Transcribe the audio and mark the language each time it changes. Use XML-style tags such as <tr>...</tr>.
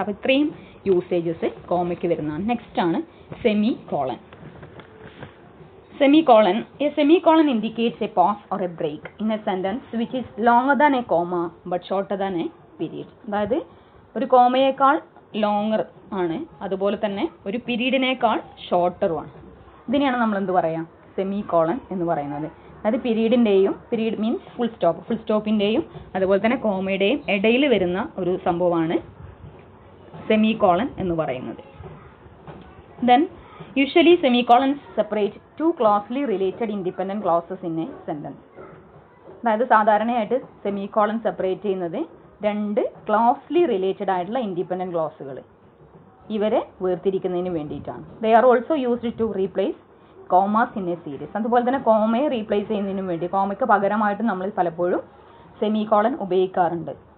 <ml>അപ്പോൾ ഇത്രയും യൂസേജസ് കോമയ്ക്ക് വരുന്നതാണ്. നെക്സ്റ്റ് ആണ് semi colon. Semicolon.</ml> <en>A semicolon indicates a pause or a break in a sentence which is longer than a comma but shorter than a period.</en> <ml>അതായത് ഒരു കോമയേക്കാൾ longer ആണ്, അതുപോലെ തന്നെ ഒരു പീരീഡിനേക്കാൾ ഷോർട്ടറും ആണ്. ഇതിനെയാണ് നമ്മൾ എന്ത് പറയാം, സെമികോളൻ എന്ന് പറയുന്നത്. അതായത് പീരീഡ് മീൻസ് ഫുൾ സ്റ്റോപ്പിൻ്റെയും അതുപോലെ തന്നെ കോമയുടെയും ഇടയിൽ വരുന്ന ഒരു സംഭവമാണ് സെമികോളൻ എന്ന് പറയുന്നത്.</ml> <en>Then usually semicolons separate two closely related independent clauses in a sentence.</en> <ml>അതായത് സാധാരണയായിട്ട് സെമികോളൻ സെപ്പറേറ്റ് ചെയ്യുന്നത് രണ്ട് ക്ലോസ്ലി റിലേറ്റഡ് ആയിട്ടുള്ള ഇൻഡിപെൻഡൻറ്റ് ക്ലോസുകൾ, ഇവരെ വേർതിരിക്കുന്നതിന് വേണ്ടിയിട്ടാണ്.</ml> <en>They are also used to replace commas in a series.</en> <ml>അതുപോലെ തന്നെ കോമയെ റീപ്ലേസ് ചെയ്യുന്നതിന് വേണ്ടി, കോമയ്ക്ക് പകരമായിട്ട് നമ്മൾ പലപ്പോഴും സെമികോളൻ ഉപയോഗിക്കാറുണ്ട്.</ml>